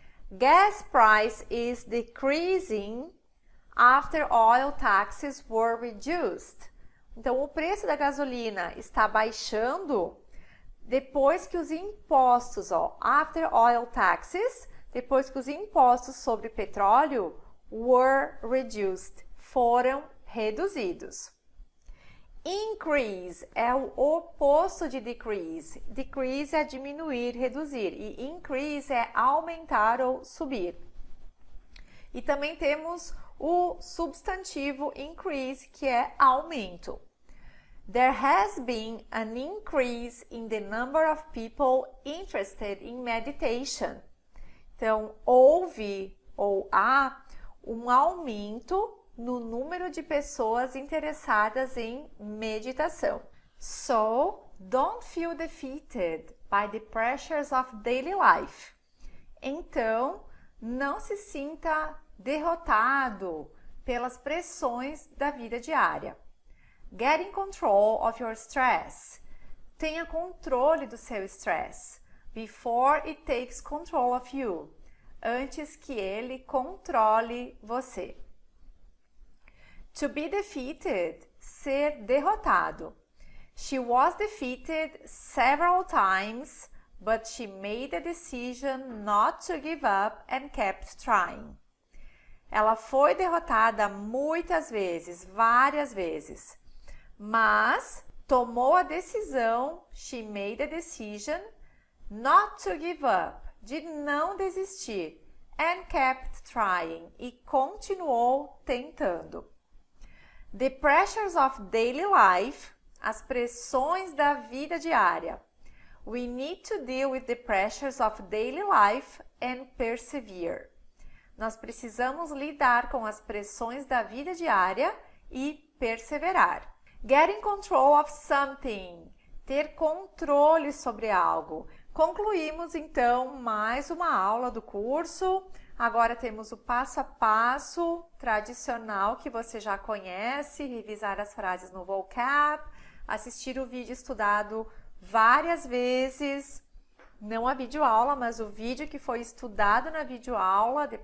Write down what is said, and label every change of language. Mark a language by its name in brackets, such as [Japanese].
[English] Gas price is decreasing after oil taxes were reduced. [Portuguese] Então, o preço da gasolina está baixando depois que os impostos, ó, [English] after oil taxes, [Portuguese] depois que os impostos sobre petróleo [English] were reduced, [Portuguese] foram reduzidos. Increase é o oposto de decrease. Decrease é diminuir, reduzir. E increase é aumentar ou subir. E também temos o substantivo increase, que é aumento. [English] There has been an increase in the number of people interested in meditation. [Portuguese] Então, houve ou há um aumento no número de pessoas interessadas em meditação. [English] So, don't feel defeated by the pressures of daily life. [Portuguese] Então, não se sinta derrotado pelas pressões da vida diária. [English] Get in control of your stress. [Portuguese] Tenha controle do seu estresse. [English] Before it takes control of you. [Portuguese] Antes que ele controle você. [English] To be defeated. [Portuguese] Ser derrotado. [English] She was defeated several times, but she made a decision not to give up and kept trying. [Portuguese] Ela foi derrotada muitas vezes, várias vezes, mas tomou a decisão, [English] she made a decision, not to give up, [Portuguese] de não desistir, [English] and kept trying, [Portuguese] e continuou tentando. [English] The pressures of daily life, [Portuguese] as pressões da vida diária. [English] We need to deal with the pressures of daily life and persevere. [Portuguese] Nós precisamos lidar com as pressões da vida diária e perseverar. [English] Get in control of something. [Portuguese] Ter controle sobre algo. Concluímos então mais uma aula do curso. Agora temos o passo a passo tradicional que você já conhece, revisar as frases no vocab, assistir o vídeo estudado várias vezes, não a videoaula, mas o vídeo que foi estudado na videoaula.